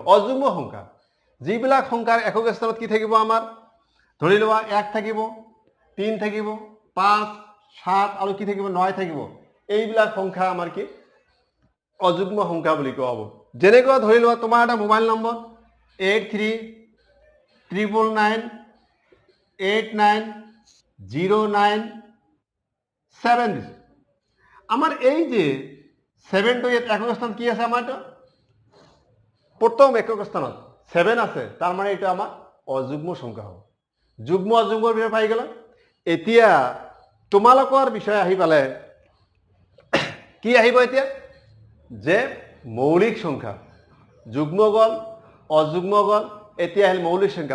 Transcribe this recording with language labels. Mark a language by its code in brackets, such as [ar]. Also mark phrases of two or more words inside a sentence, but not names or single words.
[as] অযুগ্ম সংখ্যা, যিবিলাক সংখ্যাৰ একক স্থানত কি থাকিব, আমাৰ ধৰি লোৱা 1 থাকিব 3 থাকিব 5 7 আৰু কি থাকিব 9 থাকিব, এইবিলাক সংখ্যা আমাৰ কি অযুগ্ম সংখ্যা বুলি কোৱা হ'ব। যেনেকৈ ধৰি লোৱা তোমাৰ এটা মোবাইল নম্বৰ 8399890977 দিছে, আমার এই যে 7 টো ইয়াত একক স্থান কি আছে, আমার প্রথম একক স্থানত 7 আছে, তার মানে এটা আমার অযুগ্ম সংখ্যা হ'ব। যুগ্ম অযুগ্মৰ বিষয়ে পাই গ'লা। এতিয়া তোমালোকৰ বিষয় আহি পালে কি আহিব, এতিয়া যে মৌলিক সংখ্যা, যুগ্ম গ'ল অযুগ্ম গ'ল, এতিয়া আহিল মৌলিক সংখ্যা।